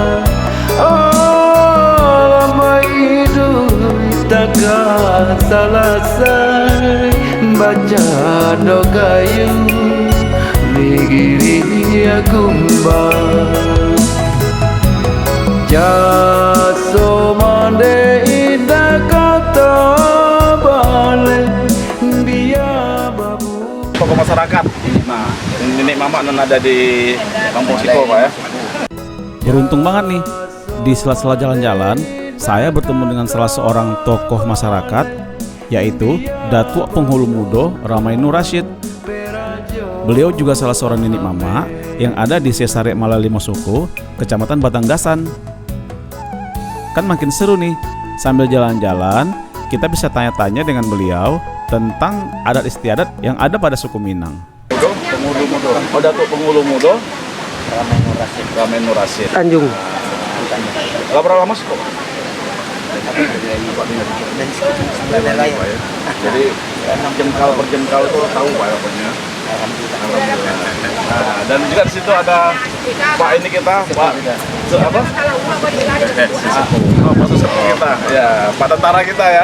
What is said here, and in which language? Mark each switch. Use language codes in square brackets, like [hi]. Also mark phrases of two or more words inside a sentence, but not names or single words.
[id] Takkan selesai baca dogayu ligiri akumbang jaso mande indah kata balik biar babu Tokoh masyarakat. Nah, nenek mama non ada di Kampung Siko, Pak ya. Beruntung banget nih, di sela-sela jalan-jalan saya bertemu dengan salah seorang tokoh masyarakat, yaitu Datuk Penghulu Mudo Ramainu Rashid. Beliau juga salah seorang nenek mama yang ada di Sesarek Malalima Suku, Kecamatan Batanggasan. Kan makin seru nih, sambil jalan-jalan kita bisa tanya-tanya dengan beliau tentang adat istiadat yang ada pada suku Minang. Penghulu Mudo. Oh, Datuk Penghulu Mudo Ramainu Rashid. Tanjung. Lah berapa lama sih kok? Jadi jengkal per jengkal itu tahu Pak ya pokoknya. Nah, dan juga di situ ada Pak ini kita, Pak apa? Pak sesepuh kita, ya Pak tentara kita ya.